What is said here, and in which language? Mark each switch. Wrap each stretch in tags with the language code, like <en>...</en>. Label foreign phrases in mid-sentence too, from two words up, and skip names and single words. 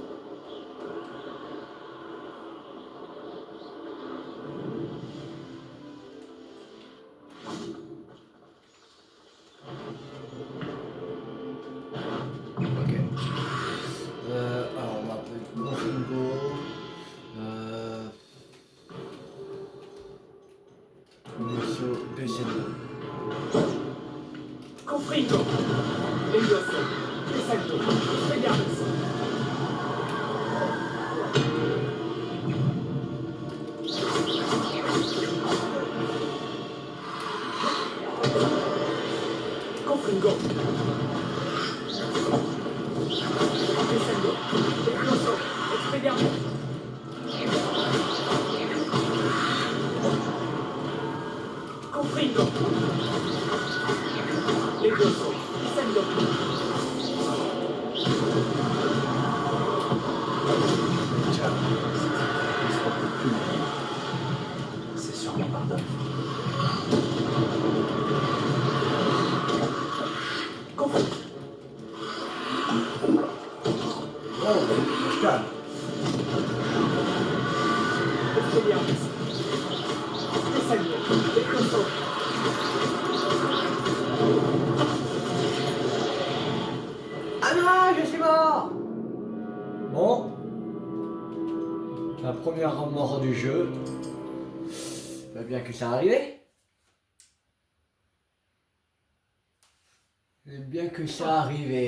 <fr>Ok. Alors on va appeler Confringo. Monsieur Descendo. Confringo, Leviosa, Descendo, Expelliarmus. Confringo, Descendo, Leviosa, Expelliarmus. Confringo, Leviosa, Descendo. C'est sûrement Bardolph. Confringo, Oh, calme. Expelliarmus. Descendo, Leviosa. Ah non, je suis mort. Bon. La première mort du jeu. Va bien que ça arrivait. C'est bien que ça arrivait.</fr>